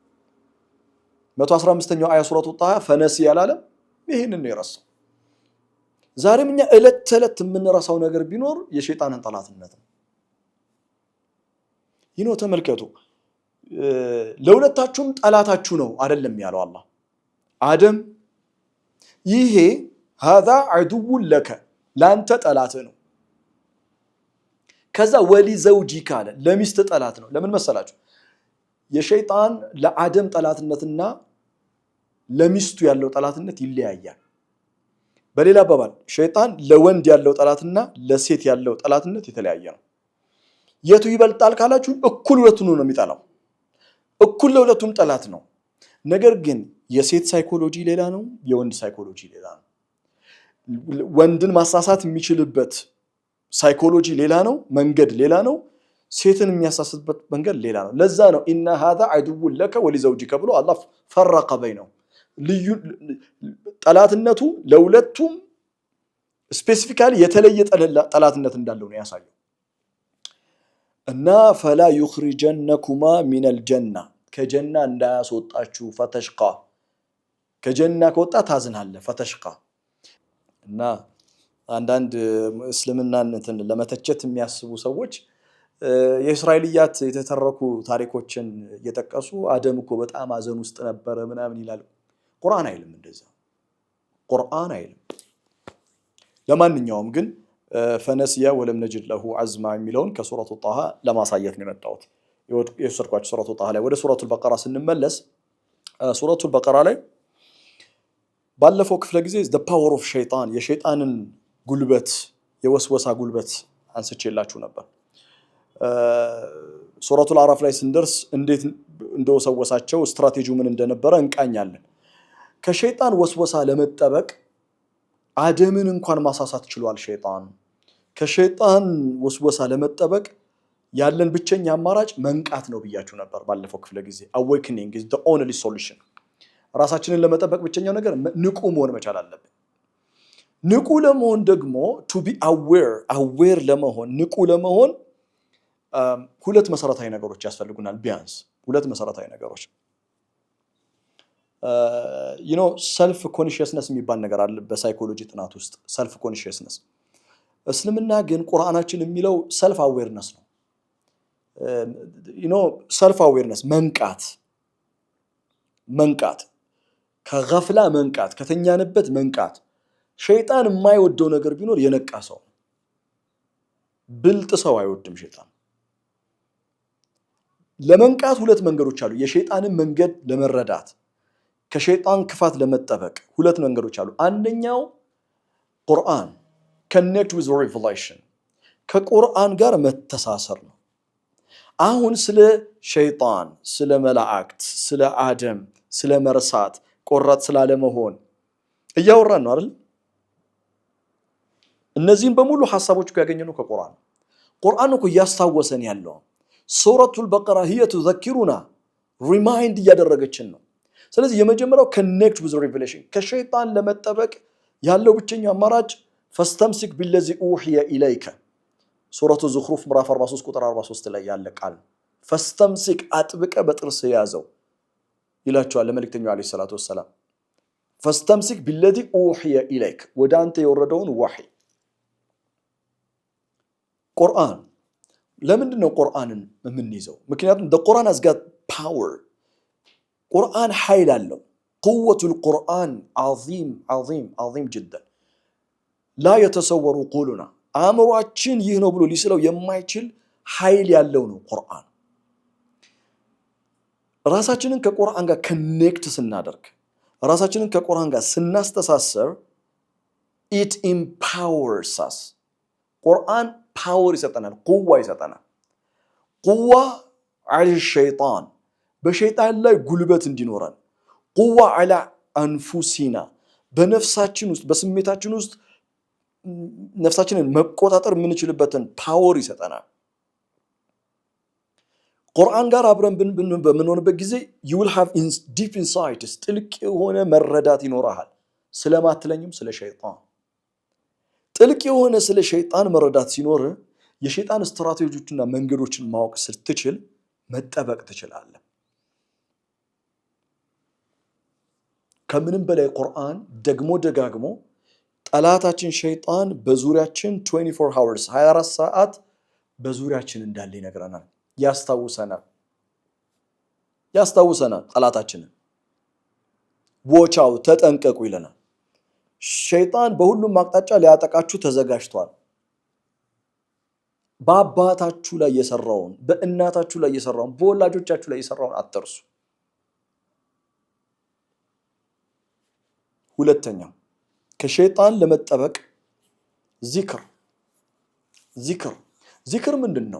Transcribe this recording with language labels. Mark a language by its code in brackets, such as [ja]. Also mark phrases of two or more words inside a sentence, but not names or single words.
[am] 115ኛው አያ ሱረቱ ጣሃ ፈነሲ ያላለም ይሄንን ነው የረሳው። ዛሬም እኛ እለት ተለት የምንረሳው ነገር ቢኖር የሸይጣንን ጠላትነት ነው። ተመልከቱ። ለሁለታችሁም ጠላታችሁ ነው አይደለም ያለው አላህ። አደም ይሄ [ar] هذا عدو لك [am] ላንተ ጠላት ነው። ከዛ [ar] ولزوجك [am] አለ ለሚስት ጠላት ነው። ለምን መሰላችሁ? የሸይጣን ለአደም ጠላትነትና ለሚስቱ ያለው ጠላትነት ይለያያል። በሌላ አባባል ሸይጣን ለወንድ ያለው ጠላትና ለሴት ያለው ጠላትነት የተለያየ ነው። የቱ ይበልጣል ካላችሁ እኩል ሁለቱን ነው የሚጠላው። እኩል ለሁለቱም ጠላት ነው። ነገር ግን የሴት ሳይኮሎጂ ሌላ ነው፣ የወንድ ሳይኮሎጂ ሌላ ነው። ወንድን ማሳሳት የሚችልበት ሳይኮሎጂ ሌላ ነው፣ መንገድ ሌላ ነው። ሴትን የሚያሳስትበት መንገድ ሌላ ነው። ለዛ ነው [ar] إن هذا عدو لك ولزوجك [am] ብሎ አላህ [ar] فرق بينهما። [am] ልዩ ጠላትነቱ ለሁለቱም ስፔሲፊካሊ የተለየ ጠላትነት እንዳለው ነው ያሳየው። እና [ar] فلا يخرجنكما من الجنة [am] ከጀና እንዳያስወጣችሁ ፈተሽቃ ከጀና ከወጣ ታዝናለህ ፈተሽቃ። እና አንዳንድ እስልምናን ለመተቸት የሚያስቡ ሰዎች የእስራኤልያት የተተረኩ ታሪኮችን እየጠቀሱ አደም እኮ በጣም አዘን ውስጥ ነበረ ምናምን ይላል። ቁርአን አይልም እንደዛ፣ ቁርአን አይልም። ለማንኛውም ግን [ar] فنسي ولم نجد له عزما [am] የሚለውን ከሱረቱ ጣሃ ለማሳየት ነው የመጣሁት። የወሰድኳችሁ ሱረቱ ጣሃ ላይ። ወደ ሱረቱል በቀራ ስንመለስ ሱረቱል በቀራ ላይ ባለፈው ክፍለ ጊዜ [en] the power of [am] ሸይጣን የሸይጣንን ጉልበት የወስወሳ ጉልበት አንስቼላችሁ ነበር። ሱረቱል አራፍ ላይ ስንደርስ እንዴት እንደወሰወሳቸው ስትራቴጂው ምን እንደነበረ እንቃኛለን። ከሸይጣን ወስወሳ ለመጠበቅ አደምን እንኳን ማሳሳት ችሏል ሸይጣን። ከሸይጣን ወስወሳ ለመጠበቅ ያለን ብቸኛ አማራጭ መንቃት ነው ብያችሁ ነበር ባለፈው ክፍለ ጊዜ። [en] awakening is the only solution። [am] ራሳችንን ለመጠበቅ ብቸኛው ነገር ንቁ መሆን መቻል አለብን። ንቁ ለመሆን ደግሞ [en] to be aware [am] ለመሆን ንቁ ለመሆን ሁለት መሰረታዊ ነገሮች ያስፈልጉናል። ቢያንስ ሁለት መሰረታዊ ነገሮች [en] self consciousness [am] የሚባል ነገር አለ በሳይኮሎጂ ጥናት ውስጥ [en] self consciousness። [am] እስልምና ግን ቁርአናችን የሚለው [en] self awareness [am] ነው። [en] self awareness [am] መንቃት ከገፍላ መንቃት ከተኛንበት መንቃት። ሸይጣን የማይወደው ነገር ቢኖር የነቃ ሰው፣ ብልጥ ሰው አይወድም ሸይጣን። ለመንቃት ሁለት መንገዶች አሉ። የሸይጣንን መንገድ ለመረዳት ከሸይጣን ክፋት ለመጠበቅ ሁለት መንገዶች አሉ። አንደኛው ቁርአን [en] connect with revelation [am] ከቁርአን ጋር መተሳሰር ነው። አሁን ስለ ሸይጣን፣ ስለ መላእክት፣ ስለ አደም፣ ስለ መርሳት፣ ቆራጥ ስላለመሆን እያወራን ነው አይደል? እነዚህን በሙሉ ሐሳቦች ያገኘነው ከቁርአን። ቁርአን እኮ ያስታወሰን ያለው ሱረቱል በቀራ [ar] هي تذكرنا [am] ሪማይንድ እያደረገችን ነው። ስለዚህ የመጀመሪያው [en] connect with revelation [am] ከሸይጣን ለመጠበቅ ያለው ብቸኛው አማራጭ [ar] فاستمسك بالذي أوحي إليك [am] ሱረቱ ዙኽሩፍ ምዕራፍ 43 ቁጥር 43 ላይ ያለ ቃል ፈስተምሲክ አጥብቀ በጥርስ ያዘው ይላቸዋል ለመልእክተኛው [ar] عليه الصلاة والسلام። فاستمسك بالذي أوحي إليك [am] ወደ አንተ የወረደውን ወህይ። ቁርአን ለምንድን ነው ቁርአንን የምንይዘው? ምክንያቱም [en] the Quran has got power። [am] ቁርአን ኃይል አለው። [ar] قوة القرآن عظيم عظيم عظيم جدا لا يتصور قولنا [am] አእምሯችን ይህ ነው ብሎ ሊስለው የማይችል ኃይል ያለው ነው ቁርአን። ራሳችንን ከቁርአን ጋር ኮኔክት ስናደርግ፣ ራሳችንን ከቁርአን ጋር ስናስተሳሰር [en] it empowers us። [am] ቁርአን ፓወር ይሰጠናል፣ ቁዋ ይሰጠናል። [ar] قوة على الشيطان [am] በሸይጣን ላይ ጉልበት እንዲኖረን፣ [ar] قوة على أنفسنا [am] በነፍሳችን ውስጥ በስሜታችን ውስጥ ነፍሳችንን መቆጣጠር የምንችልበትን ፓወር ይሰጠናል። ቁርአን ጋር አብረን በምንሆንበት ጊዜ [en] you will have deep insights [am] ጥልቅ የሆነ መረዳት ይኖርሃል። ስለማትለኝም ስለ ሸይጣን ጥልቅ የሆነ ስለ ሸይጣን መረዳት ሲኖር የሸይጣን ስትራቴጂዎችና መንገዶችን ማወቅ ስትችል መጠበቅ ትችላለህ። ከምንም በላይ ቁርአን ደግሞ ደጋግሞ ጠላታችን ሸይጣን በዙሪያችን 24 hours 24 ሰዓት በዙሪያችን እንዳለ ይነግረናል፣ ያስታውሰናል ጠላታችንን [en] watch out [am] ተጠንቀቁ ይለናል። ሸይጣን በሁሉም አቅጣጫ ሊያጠቃችሁ ተዘጋጅቷል። በአባታችሁ ላይ የሰራውን በእናታችሁ ላይ የሰራውን በወላጆቻችሁ ላይ የሰራውን አትርሱ። ሁለተኛው ከሸይጣን ለመጠበቅ ዚክር ምንድነው?